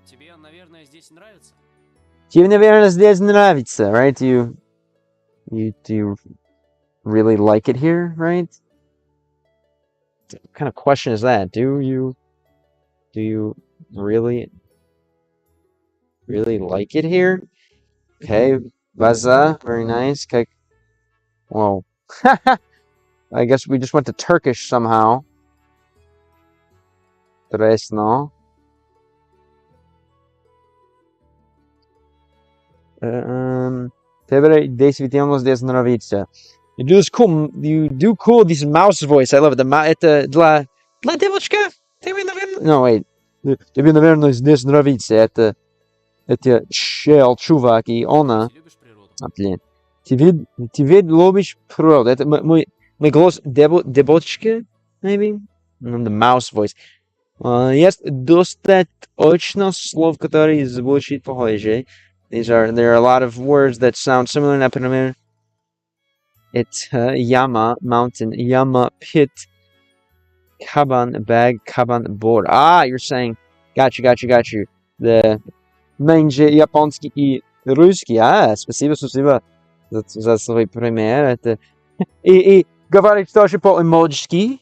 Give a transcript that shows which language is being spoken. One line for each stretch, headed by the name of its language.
Russian: Тебе, наверное, здесь нравится? Тебе, наверное, здесь нравится,
English: right? Do you really like it here, right? What kind of question is that? Do you really like it here? Okay, Vaza, very nice. Okay. Whoa. I guess we just went to Turkish somehow. Tresno.
Russian: Тебе действительно здесь нравится.
English: You do cool this mouse voice. I love it.
Russian: Это для девочка? Тебе, наверное...
English: No, wait.
Russian: Тебе, наверное, здесь нравится. Это чел, чувак, и она... Ты любишь природу? Блин. Ты ведь любишь природу. Это мой голос девочки,
English: maybe? The mouse voice.
Russian: Есть достаточно слов, которые звучат похоже.
English: There are a lot of words that sound similar.
Russian: Например, это яма, mountain, яма, pit, кабан, bag, кабан, board.
English: Ah, you're saying, got you.
Russian: The меньше японский и русский. Спасибо за свой пример. Это и говорить тоже по-эмоджски.